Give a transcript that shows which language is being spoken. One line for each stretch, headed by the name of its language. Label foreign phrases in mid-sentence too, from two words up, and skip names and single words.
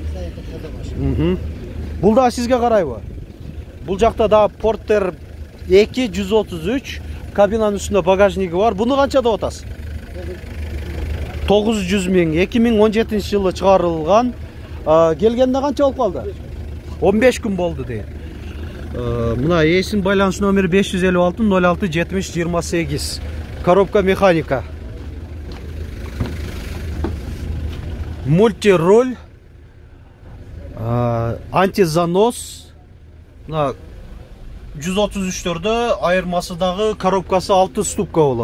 Kyrgyz: Бул да сизге карайбы? Бул жакта да Porter 233, кабинанын үстүндө багажниги бар. Буну канча деп атасыз? 900 миң. 2017-жылы чыгарылган. Келгенде канча болуп калды? 15 күн болду дейт.
Kazakh: Мына есім байланыс номері 556 06 70 28.
Kyrgyz: Коробка механика. Мультируль. Антизанос. 133-төрдө айырмасы дагы коробкасы 6 ступка болот.